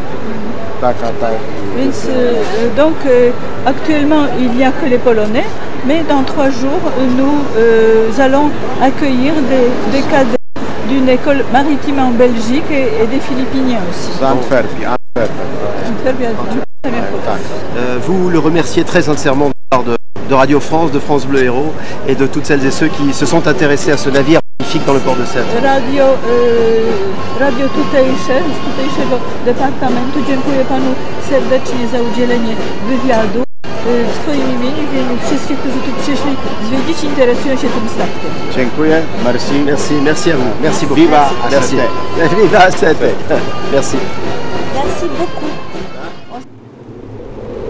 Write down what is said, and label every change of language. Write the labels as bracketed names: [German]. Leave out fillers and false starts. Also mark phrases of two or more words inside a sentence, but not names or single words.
[French] Donc actuellement il n'y a que les Polonais, mais dans 3 jours nous allons accueillir des cadets d'une école maritime en Belgique et des Philippiniens aussi. Antwerpie. Vous le remerciez très sincèrement de Radio France, de France Bleu Héros et de toutes celles et ceux qui se sont intéressés à ce navire magnifique dans le port de Sète. [Polish] Radio tutejszego departamentu dziękuję panu serdecznie za udzielenie wywiadu w swoim imieniu, w imieniu wszystkich, którzy tu przyszli zwiedzić i interesują się tym statkiem. Dziękuję, [French] merci. Merci à vous. Merci beaucoup. Viva merci. Viva Sète. Merci. Merci beaucoup.